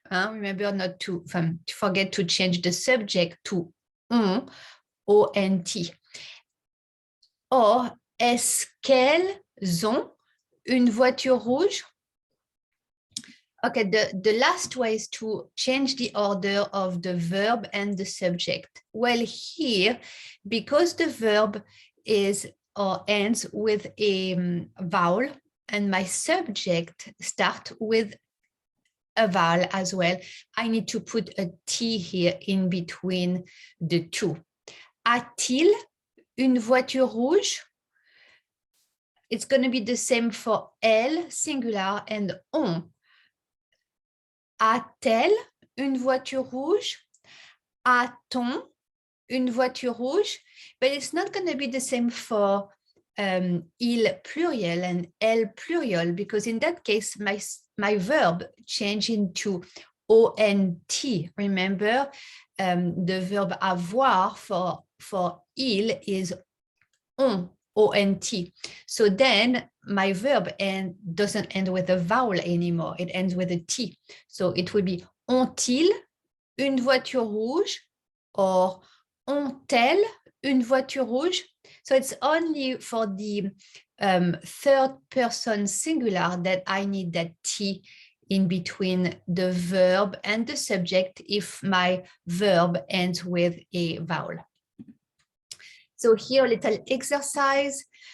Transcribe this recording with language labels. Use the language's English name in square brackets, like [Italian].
[English] Remember not to forget to change the subject to ont, O-N-T. [French] Or, est-ce qu'elles ont une voiture rouge? [English] Okay, the last way is to change the order of the verb and the subject. Well, here, because the verb is or ends with a vowel and my subject starts with a vowel as well, I need to put a T here in between the two. [French] A-t-il une voiture rouge? [English] It's going to be the same for elle, singular, and on. [French] A-t-elle une voiture rouge? A-t-on une voiture rouge? [English] But it's not going to be the same for il pluriel and elle plurial, because in that case, my verb change into ONT. Remember, the verb avoir for il is on, ONT. So then my verb doesn't end with a vowel anymore. It ends with a T. So it would be [French] ont-ils une voiture rouge [English] or [French] ont-elles une voiture rouge? [English] So it's only for the third person singular that I need that T in between the verb and the subject if my verb ends with a vowel. So here a little exercise.